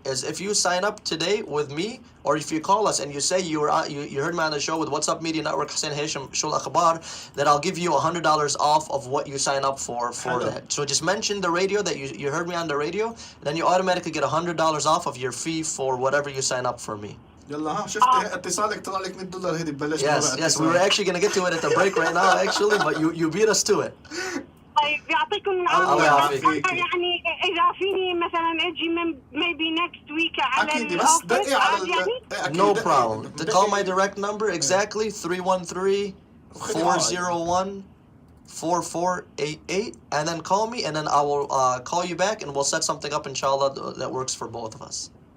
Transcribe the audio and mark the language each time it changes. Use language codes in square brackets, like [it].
[en] Is if you sign up today with me, or if you call us and you say you heard me on the show with What's Up Media Network, Hussein Hachem, الأخبار, then I'll give you $100 off of what you sign up for that. So just mention the radio that you heard me on the radio, then you automatically get $100 off of your fee for whatever you sign up for me. [ar] يلا ها شفتي اتصالك طلع لك $100 هيدي ببلاش. [en] Yes, we were actually going to get to it at the break right now actually, but you beat us to it. [ar] طيب يعطيكم العافية. يعني إذا فيني مثلا أجي [en] maybe next week [ar] على أكيد، بس دقي على [en] No problem. To call my direct number exactly 313-401-4488, and then call me, and then I will call you back, and we'll set something up inshallah that works for both of us.